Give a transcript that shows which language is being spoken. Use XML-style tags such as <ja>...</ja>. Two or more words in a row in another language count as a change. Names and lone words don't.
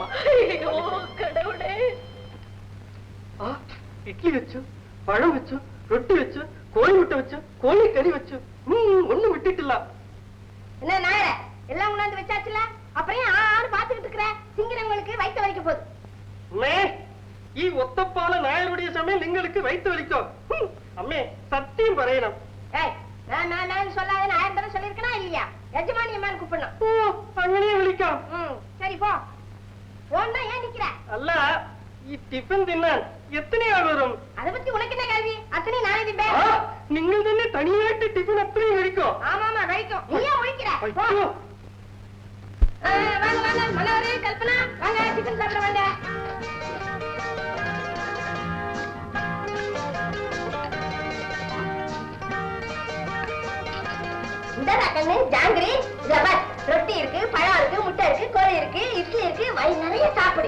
<ta>கடவுளே. இட்லி வச்சு, பழம் வச்சு, ரொட்டி வச்சு, கோழி முட்டை வச்சு, கோழி கறி வச்சு, ஒண்ணு விட்டுட்டுலாம். என்ன நாயர, எல்லாம் உணர்ந்து வச்சாச்சுல, அப்புறம் ஆறு பாத்துக்கிட்டு இருக்கிற? திங்கிறவங்களுக்கு வயிற்று வலிக்க போகுது.</ta> <ml>ഈ ഒത്തപ്പാല നായരുடைய സമയം നിങ്ങൾക്ക് വൈത്ത് വലിക്കോ? അമ്മേ, സത്യം പറയണം.</ml> <ta>நான் சொல்லாத நாயர் தர சொல்லிருக்கனா இல்லையா? எஜமானி அம்மான்னு கூப்பிடணும்.</ta> <ml>അങ്ങനെ വിളിക്കാം.</ml> <ta>சரி போ. போன்னா ஏன் நிக்கிற?</ta> <ml>അല്ല, ഈ ടിഫിൻ തിന്നാൻ എത്രയാൾ വരും?</ml> <ta>அதை பத்தி உனக்கு என்ன கேள்வி? அத்தனை நானே திம்பேன்.</ta> <ml>നിങ്ങൾ തന്നെ തനിയായിട്ട് ടിഫിൻ അത്രയും കഴിക്കോ?</ml> <ta>ஆமாமா കഴിக்கும். நீ ஏன் ஒழிக்கிற? வாங்க வாங்க, மனோரே, கல்பனா, வாங்க டிஃபன் சாப்பிட வாங்க. கண்ணு ஜாங்கிரி, ரொட்டி இருக்கு, பழம் இருக்கு, முட்டை இருக்கு, கோழி இருக்கு, இட்லி இருக்கு, வயிறு நிறைய சாப்பிடு.</ta>